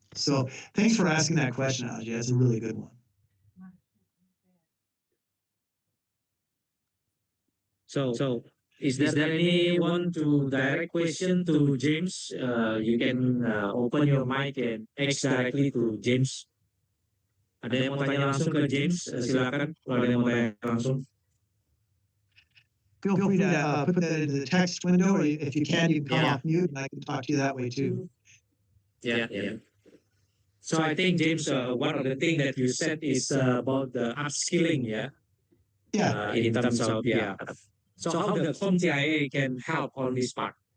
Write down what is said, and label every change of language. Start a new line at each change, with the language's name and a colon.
English: So thanks for asking that question, Ajay. That's a really good one. So, is there anyone to direct question to James? You can open your mic and ask directly to James.
Indonesian: Ada yang mau tanya langsung ke James? Silakan. Kalau ada yang mau tanya langsung.
English: Feel free to put that into the text window, or if you can, you can come off mute, and I can talk to you that way too. Yeah. So I think James, one of the things that you said is about the upskilling, Yeah. in terms of So how the CompTIA can help on this part?